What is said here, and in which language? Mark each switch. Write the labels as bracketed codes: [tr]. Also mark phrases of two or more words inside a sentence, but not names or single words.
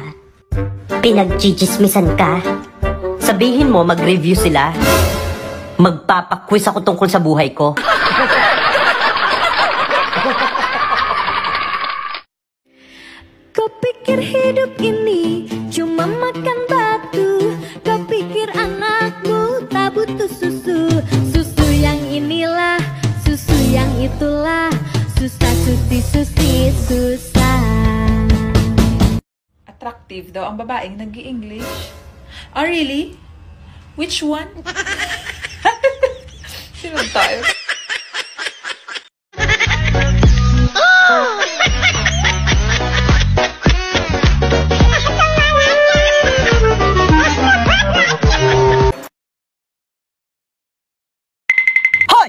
[tl] Pinag-chichismisan ka? Sabihin mo, mag-review sila. Magpapaquiz ako tungkol sa buhay ko. [ms] Kau pikir hidup ini cuma makan batu? Kau pikir anakmu tak butuh susu? Susu yang inilah, susu yang itulah. Susah, susi, susah. [tl] Attractive daw ang babaeng nag-i-English. [en] Oh, really? Which one? [tl] Sino tayo? Hoy!